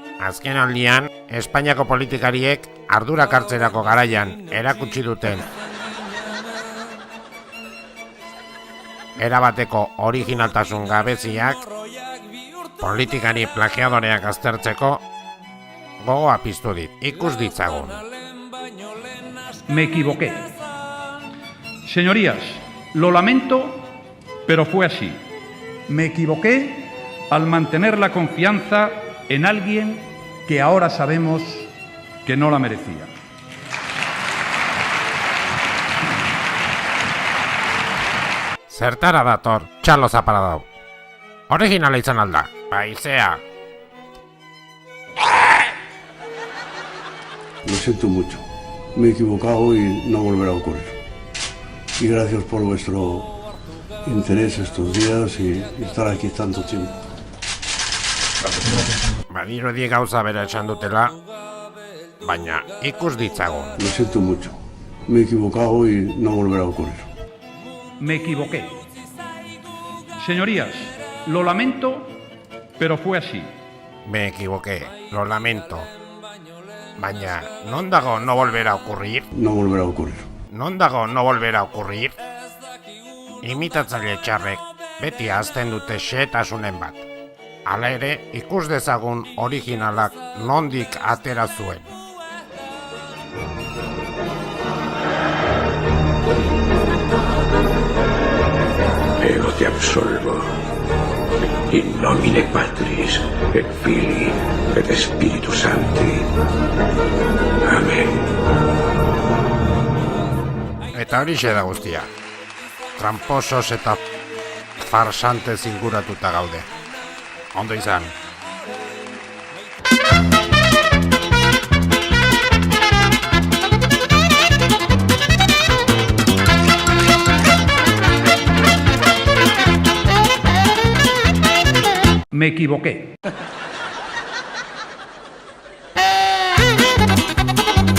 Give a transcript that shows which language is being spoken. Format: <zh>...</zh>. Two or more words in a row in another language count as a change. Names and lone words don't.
<eu>Azken aldian, Espainiako politikariek ardurak hartzerako garaian erakutsi duten erabateko originaltasun gabeziak politikari plagiadoreak aztertzeko gogoa piztu dit. Ikus ditzagun.</eu> <es>Me equivoqué. Señorías, lo lamento, pero fue así. Me equivoqué al mantener la confianza en alguien que ahora sabemos que no la merecía.</es> <eu>Zertara dator, txalo zapara dau. Originala izan alda, baizea.</eu> <es>Lo siento mucho. Me he equivocado y no volverá a ocurrir. Y gracias por vuestro interés estos días y estar aquí tanto tiempo.</es> <eu>Badirudi gauza bera esan dutela, baina ikus ditzagun.</eu> <es>Lo siento mucho. Me he equivocado y no volverá a ocurrir. Me equivoqué. Señorías, lo lamento, pero fue así. Me equivoqué, lo lamento.</es> <eu>Baina, non dago</eu> <es>no volverá a ocurrir? No volverá a ocurrir.</es> <eu>Non dago</eu> <es>no volverá a ocurrir?</es> <eu>Imitatzaile txarrek beti ahazten dute xehetasunen bat. Hala ere, ikus dezagun originalak nondik atera zuen.</eu> <la>Ego te absolvo. In nomine Patris, et Filii, et Spiritus Sancti. Amen.</la> <eu>Eta horixe da guztia. Tramposos eta farsantez inguratuta gaude. Ondo izan.</eu> <es>Me equivoqué.</es>